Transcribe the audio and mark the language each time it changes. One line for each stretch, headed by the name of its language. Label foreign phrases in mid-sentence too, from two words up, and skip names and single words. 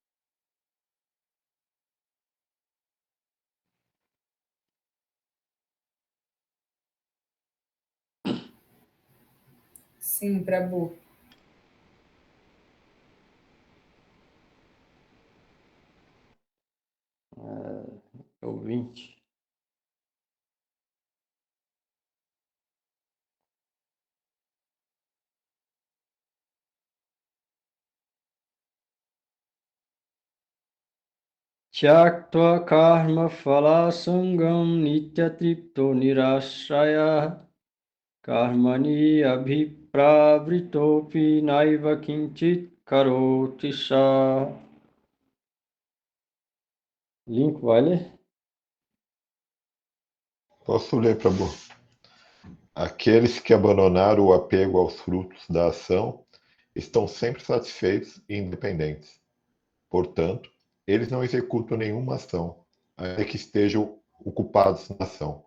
Portuguese: Sim, Prabhu. Ouvinte.
Sanskrit: Tyaktva karma phala sangam nityatripto nirashraya karmani abhipravritopi naiva kinchit karoti sa.
Portuguese: Link, vai ler? Posso ler, Prabhu? Aqueles que abandonaram o apego aos frutos da ação estão sempre satisfeitos e independentes. Portanto, eles não executam nenhuma ação, ainda que estejam ocupados na ação.